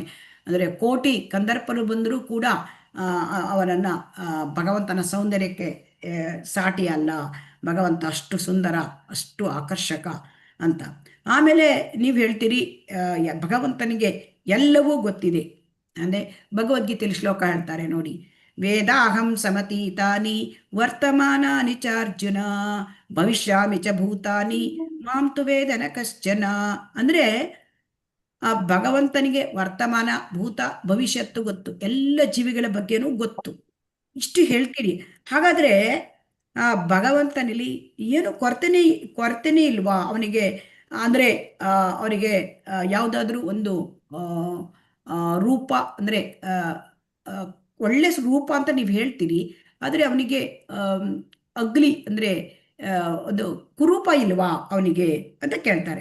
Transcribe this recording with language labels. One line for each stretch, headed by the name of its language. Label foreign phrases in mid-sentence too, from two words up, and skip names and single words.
Kannada: ಅಂದರೆ ಕೋಟಿ ಕಂದರ್ಪರು ಬಂದರೂ ಕೂಡ ಅವನನ್ನು ಭಗವಂತನ ಸೌಂದರ್ಯಕ್ಕೆ ಸಾಟಿ ಅಲ್ಲ. ಭಗವಂತ ಅಷ್ಟು ಸುಂದರ, ಅಷ್ಟು ಆಕರ್ಷಕ ಅಂತ. ಆಮೇಲೆ ನೀವು ಹೇಳ್ತೀರಿ ಭಗವಂತನಿಗೆ ಎಲ್ಲವೂ ಗೊತ್ತಿದೆ. ಅಂದರೆ ಭಗವದ್ಗೀತೆಯಲ್ಲಿ ಶ್ಲೋಕ ಹೇಳ್ತಾರೆ ನೋಡಿ,
Sanskrit: ವೇದಾಹಂ ಸಮತೀತಾನಿ ವರ್ತಮಾನಾನಿ ಚ ಅರ್ಜುನ ಭವಿಷ್ಯಾಮಿ ಚ ಭೂತಾನಿ ಮಾಂ ತು ವೇದನ ಕಶ್ಚನ.
Kannada: ಅಂದರೆ ಆ ಭಗವಂತನಿಗೆ ವರ್ತಮಾನ, ಭೂತ, ಭವಿಷ್ಯತ್ತು ಗೊತ್ತು, ಎಲ್ಲ ಜೀವಿಗಳ ಬಗ್ಗೆನೂ ಗೊತ್ತು. ಇಷ್ಟು ಹೇಳ್ತೀರಿ. ಹಾಗಾದ್ರೆ ಆ ಭಗವಂತನಲ್ಲಿ ಏನು ಕೊರತೆನೇ ಇಲ್ವಾ ಅವನಿಗೆ? ಅಂದರೆ ಅವರಿಗೆ ಯಾವುದಾದ್ರೂ ಒಂದು ರೂಪ, ಅಂದರೆ ಒಳ್ಳೆ ರೂಪ ಅಂತ ನೀವು ಹೇಳ್ತೀರಿ, ಆದರೆ ಅವನಿಗೆ ಅಗ್ಲಿ, ಅಂದರೆ ಒಂದು ಕುರೂಪ ಇಲ್ವಾ ಅವನಿಗೆ ಅಂತ ಕೇಳ್ತಾರೆ.